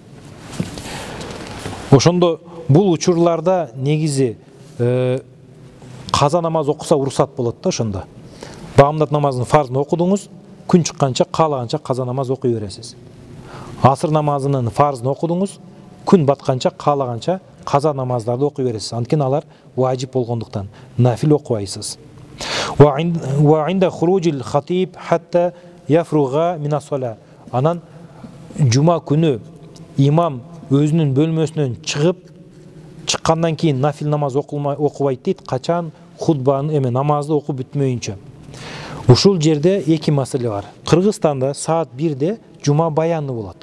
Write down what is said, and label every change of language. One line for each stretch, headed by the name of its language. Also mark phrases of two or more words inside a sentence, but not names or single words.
Kyrgyz: Ошондо бул учурларда негизи каза намаз окуса уруксат болот да. Ошондо багымдат намазынын фарзын окудуңуз, күн чыкканча каалаганча каза намаз окуй бересиз. Асыр намазынын фарзын окудуңуз, күн батканча каалаганча каза намаздарды окуй бересиз. Анткени алар важип болгондуктан нафил окубайсыз.
Arabic: وعند خروج الخطيب حتى يفرغ من الصلاة.
Kyrgyz: Анан жума күнү имам өзүнүн бөлмөсүнөн чыккандан кийин нафил намаз окубайт дейт, качан хутбаны намазды окуп бүтмөйүнчө. Ушул жерде эки маселе бар. Кыргызстанда саат 1-де жума баяны болот.